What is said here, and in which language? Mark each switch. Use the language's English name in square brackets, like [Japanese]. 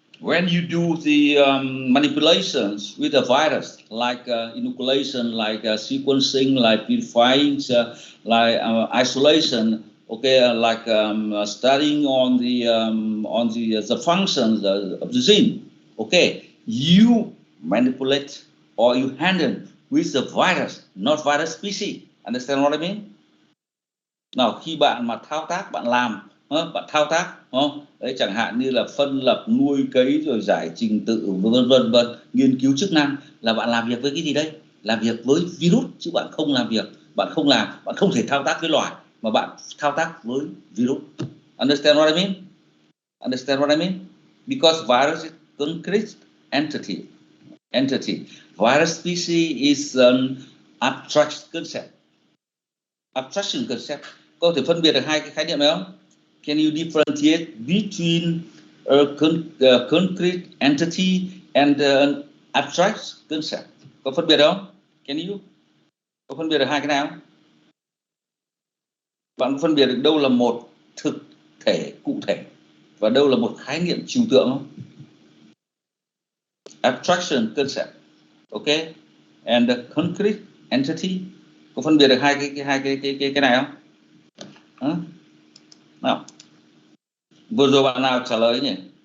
[English] When you do the manipulations with the virus, like inoculation, like sequencing, like purifying, like isolation, okay, like studying on the functions of the gene, okay, you manipulate or you handle with the virus, not virus species. Understand what I mean? [Vietnamese] Nào khi bạn mà thao tác, bạn làm, bạn thao tác, đấy chẳng hạn như là phân lập, nuôi cấy rồi giải trình tự vân vân, nghiên cứu chức năng là bạn làm việc với cái gì đây? Làm việc với virus chứ bạn không làm việc, bạn không thể thao tác với loài mà bạn thao tác với virus. [English] Understand what I mean? Understand what I mean? Because virus is concrete entity. Virus species is an abstract concept. Abstraction concept. [Vietnamese] Có thể phân biệt được hai cái khái niệm này không? [English] Can you differentiate between a concrete entity and an abstract concept? [Vietnamese] Có phân biệt không? [English] Can you? [Vietnamese] Có phân biệt được hai cái nào? Bạn có phân biệt được đâu là một thực thể cụ thể và đâu là một khái niệm trừu tượng không? [English] Abstraction concept, okay, and the concrete entity. [Vietnamese] Có phân biệt được hai cái này không? Nào, vừa rồi bạn nào trả lời nhỉ?